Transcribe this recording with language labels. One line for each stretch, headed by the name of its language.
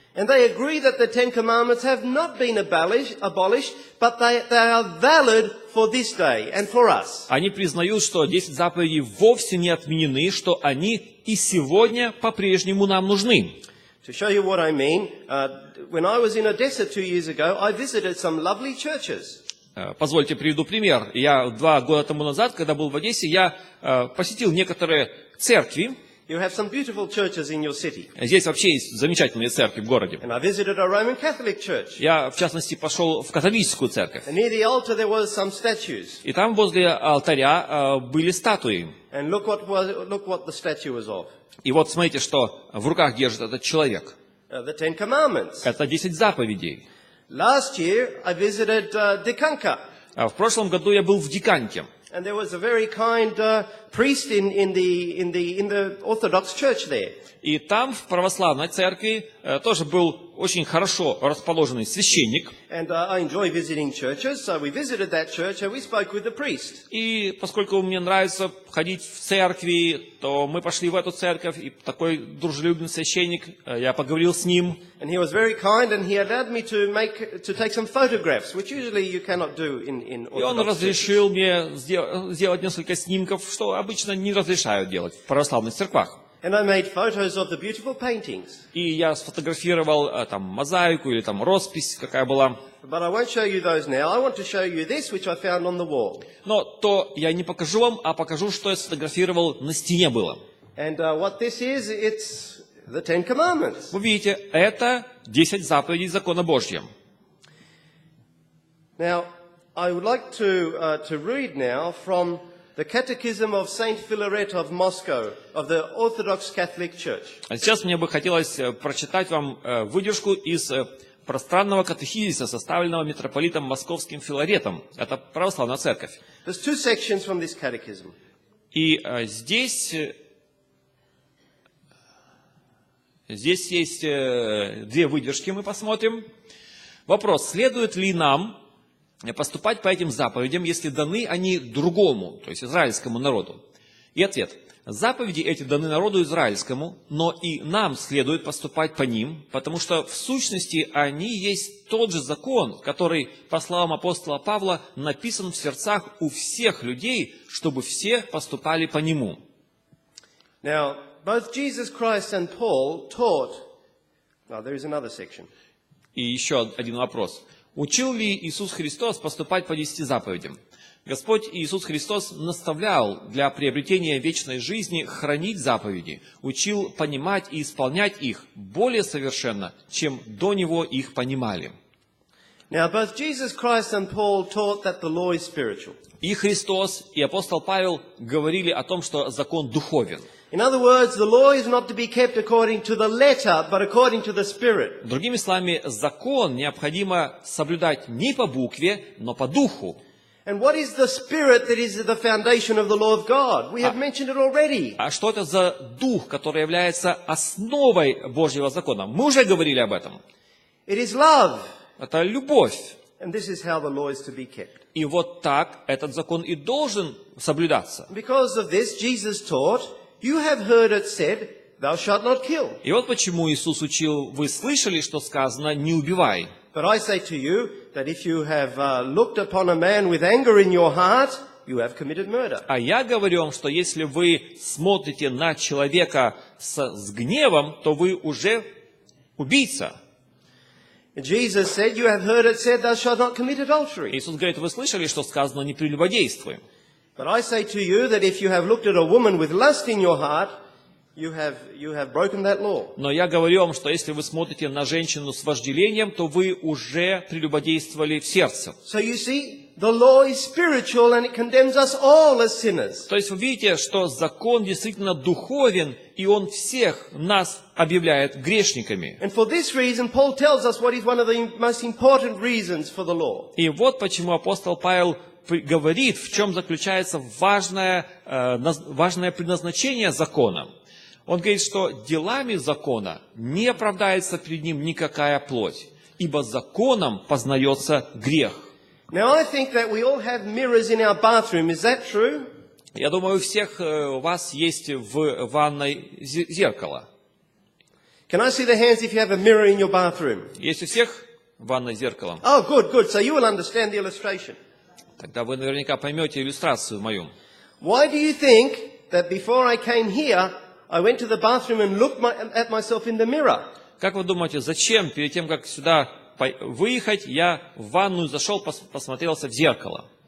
English: And they agree that the Ten Commandments have not been abolished, but they are valid for this day and for us.
Russian: Они признают, что 10 заповедей вовсе не отменены, что они и сегодня по-прежнему нам нужны.
English: To show you what I mean, when I was in Odessa 2 years ago, I visited some lovely churches.
Russian: Позвольте приведу пример. Я 2 года тому назад, когда был в Одессе, я посетил некоторые церкви.
English: You have some beautiful churches in your city.
Russian: Здесь вообще есть замечательные церкви в городе.
English: And I visited a Roman Catholic church.
Russian: Я, в частности, пошел в католическую церковь.
English: And near the altar there was some statues.
Russian: И там возле алтаря были статуи.
English: And look what the statue was of.
Russian: И вот смотрите, что в руках держит этот человек.
English: The Ten Commandments.
Russian: Это 10 заповедей.
English: Last year I visited Dikanka.
Russian: В прошлом году я был в Диканьке.
English: And there was a very kind priest in the Orthodox church there.
Russian: И там, в православной церкви, тоже был очень хорошо расположенный священник.
English: And I enjoy visiting churches, so we visited that church and we spoke with the priest.
Russian: И поскольку мне нравится ходить в церкви, то мы пошли в эту церковь, и такой дружелюбный священник, я поговорил с ним.
English: And he was very kind, and he allowed me to take some photographs, which usually you cannot do in
Russian: И он
English: Orthodox churches.
Russian: разрешил мне сделать несколько снимков, что обычно не разрешают делать в православных церквах.
English: And I made photos of the beautiful paintings.
Russian: И я сфотографировал там мозаику или там роспись, какая была.
English: But I won't show you those now. I want to show you this, which I found on the wall.
Russian: Но то я не покажу вам, а покажу, что я сфотографировал на стене было.
English: And what this is, it's the Ten Commandments.
Russian: Вы видите, это 10 заповедей закона Божьего.
English: Now, I would like to read now from the Catechism of Saint Philaret of Moscow, of the Orthodox Catholic Church.
Russian: А сейчас мне бы хотелось прочитать вам выдержку из пространного катехизиса, составленного митрополитом Московским Филаретом. Это православная церковь.
English: There's two sections from this catechism.
Russian: И здесь есть две выдержки, мы посмотрим. Вопрос, следует ли нам поступать по этим заповедям, если даны они другому, то есть израильскому народу? И ответ. Заповеди эти даны народу израильскому, но и нам следует поступать по ним, потому что в сущности они есть тот же закон, который, по словам апостола Павла, написан в сердцах у всех людей, чтобы все поступали по нему.
English: Now, both Jesus Christ and Paul taught... Oh, there is another section.
Russian: И еще один вопрос. Учил ли Иисус Христос поступать по 10 заповедям? Господь Иисус Христос наставлял для приобретения вечной жизни хранить заповеди, учил понимать и исполнять их более совершенно, чем до Него их понимали.
English: Now, both Jesus Christ and Paul taught that the law is spiritual.
Russian: И Христос, и апостол Павел говорили о том, что закон духовен.
English: In other words, the law is not to be kept according to the letter, but according to the Spirit.
Russian: Другими словами, закон необходимо соблюдать не по букве, но по духу.
English: And what is the Spirit that is the foundation of the law of God? We have mentioned it already.
Russian: А что это за дух, который является основой Божьего закона? Мы уже говорили об этом.
English: It is love.
Russian: Это любовь.
English: And this is how the law is to be kept.
Russian: И вот так этот закон и должен соблюдаться.
English: Because of this, Jesus taught, you have heard it said, thou shalt not kill.
Russian: И вот почему Иисус учил, вы слышали, что сказано, не убивай.
English: But I say to you that if you have looked upon a man with anger in your heart, you have committed murder.
Russian: А я говорю вам, что если вы смотрите на человека с гневом, то вы уже убийца.
English: Jesus said, you have heard it said, thou shalt not commit adultery.
Russian: Иисус говорит, вы слышали, что сказано, не прелюбодействуй.
English: But I say to you that if you have looked at a woman with lust in your heart, you have broken that law.
Russian: Но я говорю вам, что если вы смотрите на женщину с вожделением, то вы уже прелюбодействовали в сердце.
English: So you see, the law is spiritual and it condemns us all as sinners.
Russian: То есть вы видите, что закон действительно духовен, и он всех нас объявляет грешниками.
English: And for this reason, Paul tells us what is one of the most important reasons for the law.
Russian: И вот почему апостол Павел говорит, в чем заключается важное предназначение закона. Он говорит, что делами закона не оправдается перед ним никакая плоть, ибо законом познается грех.
English: Now I think that we all have mirrors in our bathroom. Is that true?
Russian: Я думаю, у всех у вас есть в ванной зеркало.
English: Can I see the hands if you have a mirror in your bathroom?
Russian: Есть у всех в ванной зеркало?
English: Oh, good, good. So you will understand the illustration.
Russian: Тогда вы наверняка поймете иллюстрацию мою.
English: Why do you think that before I came here, I went to the bathroom and looked at myself in the mirror?
Russian: Как вы думаете, зачем перед тем, как сюда выехать, я в ванную зашел, посмотрелся в зеркало?